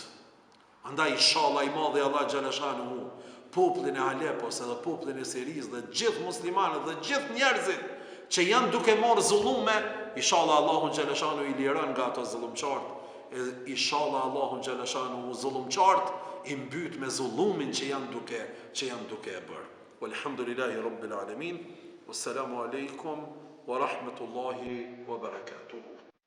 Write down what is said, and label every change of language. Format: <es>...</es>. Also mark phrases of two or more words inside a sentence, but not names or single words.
<sq>Andaj inshallah i madhi</sq> <ar>الله جل شأنه</ar> <sq>popullin e Alepos edhe popullin e Siris dhe gjithë muslimanët dhe gjithë njerëzit që janë duke marrë zullume, inshallah</sq> <ar>الله جل شأنه</ar> <sq>i liron nga ato zullumçart, inshallah</sq> <ar>الله جل شأنه</ar> <sq>zullumçart i mbyt me zullumin që janë duke e bërë.</sq> <ar>والحمد لله رب العالمين. والسلام عليكم ورحمة الله وبركاته.</ar>